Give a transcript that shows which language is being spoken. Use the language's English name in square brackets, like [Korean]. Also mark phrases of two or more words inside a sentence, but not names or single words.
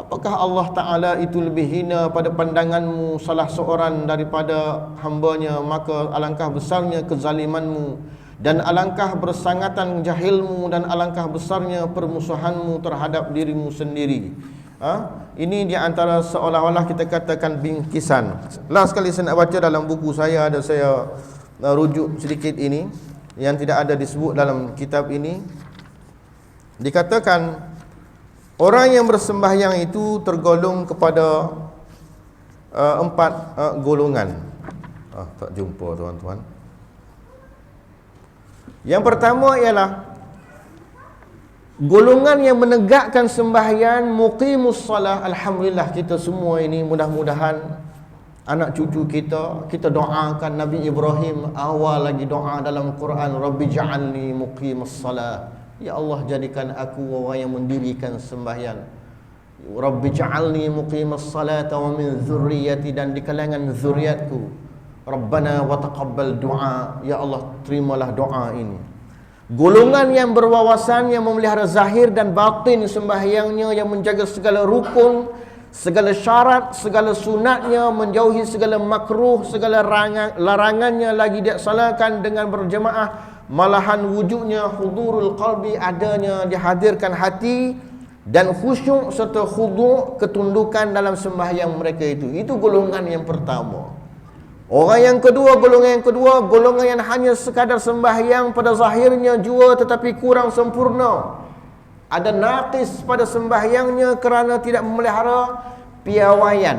[Malay] Apakah Allah Ta'ala itu lebih hina pada pandanganmu salah seorang daripada hambanya? Maka alangkah besarnya kezalimanmu, dan alangkah bersangatan jahilmu, dan alangkah besarnya permusuhanmu terhadap dirimu sendiri. Ini di antara seolah-olah kita katakan bingkisan. Last sekali saya nak baca dalam buku saya, ada saya rujuk sedikit ini yang tidak ada disebut dalam kitab ini. Dikatakan orang yang bersembahyang itu tergolong kepada 4 golongan. Tak jumpa tuan-tuan. Yang pertama ialah golongan yang menegakkan sembahyang, [Arabic] مقيم الصلاة. [Malay] Alhamdulillah kita semua ini mudah-mudahan anak cucu kita doakan Nabi Ibrahim awal lagi doa dalam Quran, [Arabic] رب اجعلني مقيم الصلاة. [Malay] Ya Allah, jadikan aku orang yang mendirikan sembahyang. [Arabic] رب اجعلني مقيم الصلاة ومن ذريتي, [Malay] dan di kalangan zuriatku. [Arabic] ربنا وتقبل دعاء. [Malay] Ya Allah, terimalah doa ini. Golongan yang berwawasan, yang memelihara zahir dan batin sembahyangnya, yang menjaga segala rukun, segala syarat, segala sunatnya, menjauhi segala makruh, segala larangannya lagi dilaksanakan dengan berjemaah. Malahan wujudnya [Arabic] حضور القلب, [Malay] adanya dihadirkan hati, dan khusyuk serta khudu', ketundukan dalam sembahyang mereka itu. Itu golongan yang pertama. Orang yang kedua, golongan yang hanya sekadar sembahyang pada zahirnya jua tetapi kurang sempurna. Ada naqis pada sembahyangnya kerana tidak memelihara piawaian.